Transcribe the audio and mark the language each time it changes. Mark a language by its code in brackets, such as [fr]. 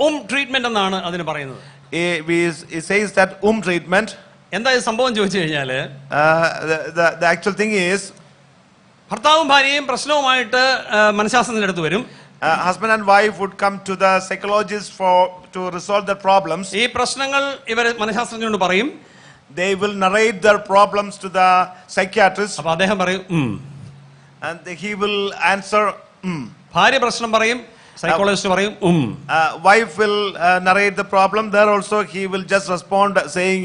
[ml] Treatment എന്നാണ് അതിന് പറയുന്നത്. [en] He says that treatment. [ml] എന്താ സംഭവം ചോദിച്ചു കഴിഞ്ഞാല് [en] the actual thing is [ml] ഭർത്താവും ഭാര്യയും പ്രശ്നവുമായിട്ട് മനഃശാസ്ത്രജ്ഞന്റെ അടുത്ത് വരും. [en] Husband and wife would come to the psychologist to resolve their problems. [ml] ഈ പ്രശ്നങ്ങൾ ഇവർ മനഃശാസ്ത്രജ്ഞനോട് പറയും. [en] They will narrate their problems to the psychiatrist. [ml] അപ്പോൾ അദ്ദേഹം പറയും [en] and he will answer [ml] ഭാര്യ പ്രശ്നം പറയും, സൈക്കോളജിസ്റ്റ് പറയും [en] wife will narrate the problem. There also he will just respond saying